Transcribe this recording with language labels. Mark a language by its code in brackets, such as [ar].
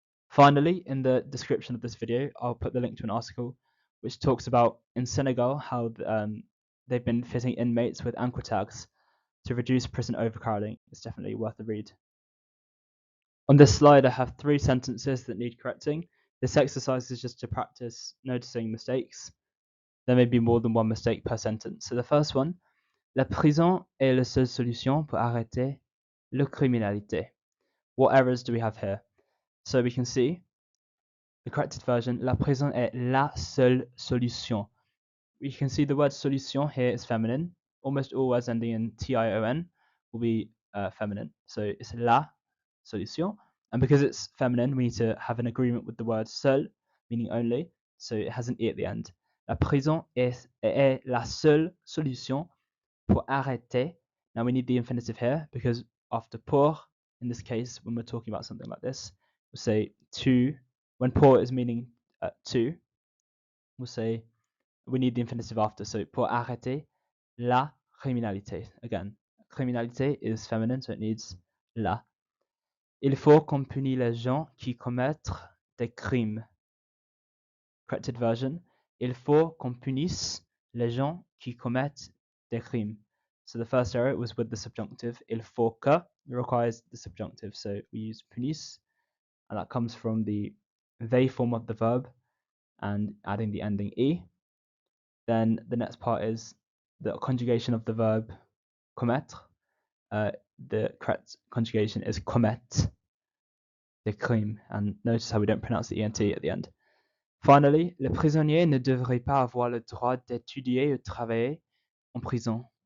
[en] Finally, in the description of this video, I'll put the link to an article which talks about in Senegal how they've been fitting inmates with ankle tags to reduce prison overcrowding. It's definitely worth a read. On this slide, I have 3 sentences that need correcting. This exercise is just to practice noticing mistakes. There may be more than one mistake per sentence. So the first one, [fr] la prison est la seule solution pour arrêter la criminalité. [en] What errors do we have here? So we can see the corrected version, [fr] la prison est la seule solution. [en] We can see the word solution here is feminine. Almost all words ending in tion will be feminine. So it's la solution. And because it's feminine, we need to have an agreement with the word seul, meaning only. So it has an e at the end. [fr] La prison est la seule solution pour arrêter. [en] Now we need the infinitive here because after pour, in this case, when we're talking about something like this, we'll say to. When pour is meaning to, we'll say we need the infinitive after. So [fr] pour arrêter la criminalité. [en] Again, criminalité is feminine, so it needs la. [fr] Il faut qu'on punisse les gens qui commettent des crimes. [en] Corrected version. [fr] Il faut qu'on punisse les gens qui commettent des crimes. [en] So the first error was with the subjunctive. [fr] Il faut que [en] requires the subjunctive. So we use punisse, and that comes from the they form of the verb and adding the ending e. Then the next part is the conjugation of the verb commettre. The correct conjugation is [fr] commettre des crimes, [en] and notice how we don't pronounce the ent at the end. Finally, [fr] les prisonniers ne devraient pas avoir le droit d'étudier ou travailler en prison.